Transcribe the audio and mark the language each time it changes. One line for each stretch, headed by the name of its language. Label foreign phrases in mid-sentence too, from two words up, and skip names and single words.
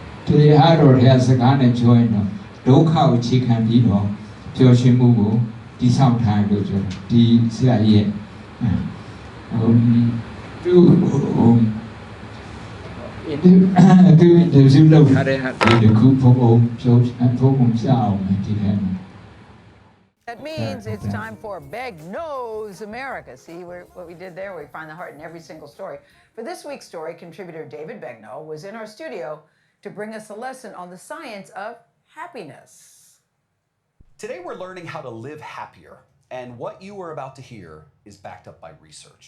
Burmese: တရားတော်ထဲစကားနဲ့ပြောရင်တော့ဒုက္ခကိုအခြေခံပြီးတော့ပျော်ရွှင်မှုကိုတည်ဆောက်ထားလို့ပြောဒီဆရာကြီးရဲ့သူinterview လုပ်ထားတဲ့ဟာဒီခုဘုံပြောပြအောင်ဒီထဲမှာ
English: That means it's time for Beg Knows America. See what we did there? We find the heart in every single story. For this week's story, contributor David Begnaud was in our studio to bring us a lesson on the science of happiness. Today we're learning how to live happier, and what you are about to hear is backed up by research.